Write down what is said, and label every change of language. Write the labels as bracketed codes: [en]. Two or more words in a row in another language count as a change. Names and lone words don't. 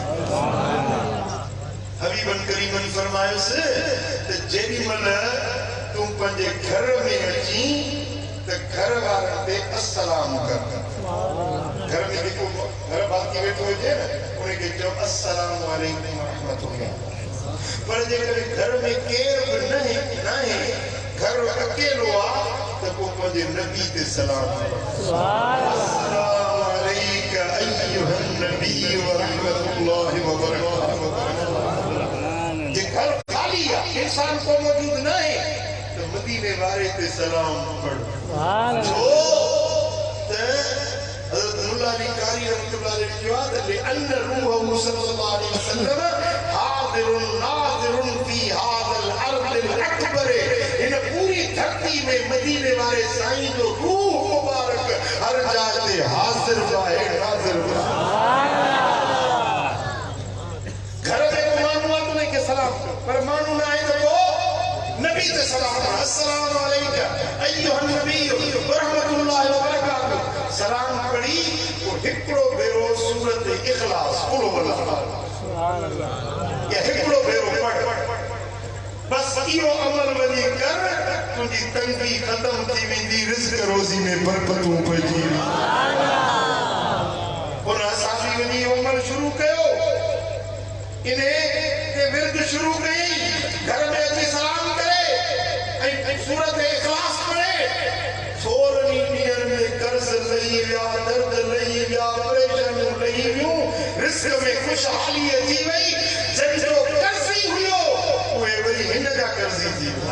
[sd] हबीबन करीमन फरमायोसि त जेॾीमहिल तूं पंहिंजे घर में अची त घर वारनि ते अस्सलाम कर घर में जेको घर भाती वेठो हुजे न उनखे चओ [ar] السلام عليكم رحمة الله [sd] पर जेकॾहिं घर में केर बि नाहे घर अकेलो आहे त पोइ पंहिंजे नबी ते सलाम [ar] السلام عليك أيها النبي ورحمة الله وبركاته [sd] जे घर खाली आहे इंसान को मौजूद नाहे त मदीने वारे ते सलाम पढ़ो छो त हज़रत मुल्ला अली कारी [ar] رحمة الله عليه [sd] चयो त [ar] لأن روح صلى الله عليه وسلم حاضر ناظر في هذا الأرض الأكبر [sd] इन पूरी धरती में मदीने वाले साईं जो रूह मुबारक हर जाइ ते हाज़िर आहे नाज़िर घर में माण्हू आहे त उनखे सलाम कयो पर माण्हू न आहे त पोइ नबी ते सलाम [ar] السلام عليك أيها النبي ورحمة الله وبركاته [sd] सलाम पढ़ी और हिकिड़ो भेरो सूरत इखलास कुल वल्लाह [ar] سبحان الله [sd] या हिकिड़ो भेरो पढ़ बस इहो अमल वञी कर तुंहिंजी तंगी ख़तम थी वेंदी रिज़्क़ रोज़ी में बरकतूं पइजी उन असां वञी अमल शुरू कयो इने ते विर्द शुरू कई घर में अची सलाम करे ऐं सूरत इखलास पढ़े सोरहं ॾींहंनि में कर्ज़ लही विया दर्द लही विया परेशानियूं लही वियूं रिज़्क़ में ख़ुशहाली अची वई जंहिंजो कर्ज़ी हुयो उहे वरी हिन जा कर्ज़ी थी